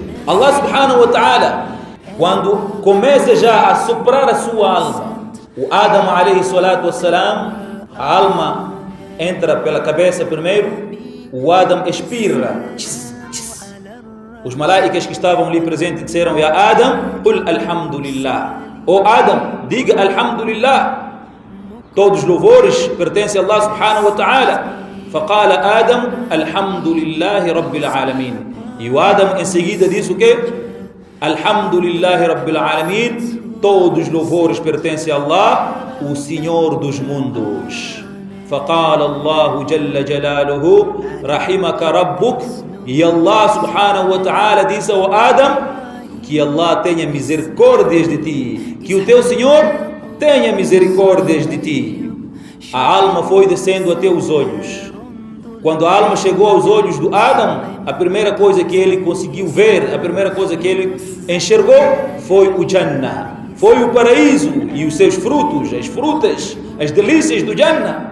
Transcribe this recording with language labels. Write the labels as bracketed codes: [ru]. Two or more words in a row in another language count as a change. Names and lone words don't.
[pt] Allah [ar] سبحانه وتعالى, [pt] quando começa já a soprar a sua alma, o Adam [ar] عليه الصلاة والسلام, [pt] a alma entra pela cabeça primeiro, o Adam expira. Os malaicas que estavam ali presentes disseram: [ar] يا آدم قل الحمد لله. [pt] Ó Adam, diga alhamdulillah. Todos os louvores pertencem a Allah [ar] سبحانه وتعالى. فقال آدم الحمد لله رب العالمين. [pt] E o Adam em seguida disse o quê? [ar] الحمد لله رب العالمين, [pt] todos os louvores pertencem a Allah, o Senhor dos mundos. [ar] فقال الله جل جلاله رحمك ربك. [pt] E Allah [ar] سبحانه وتعالى [pt] disse ao Adam que Allah tenha misericórdias de ti, que o teu Senhor tenha misericórdias de ti. A alma foi descendo até os olhos. Quando a alma chegou aos olhos do Adam, a primeira coisa que ele conseguiu ver, a primeira coisa que ele enxergou foi o Jannah, foi o paraíso e os seus frutos, as frutas, as delícias do Jannah.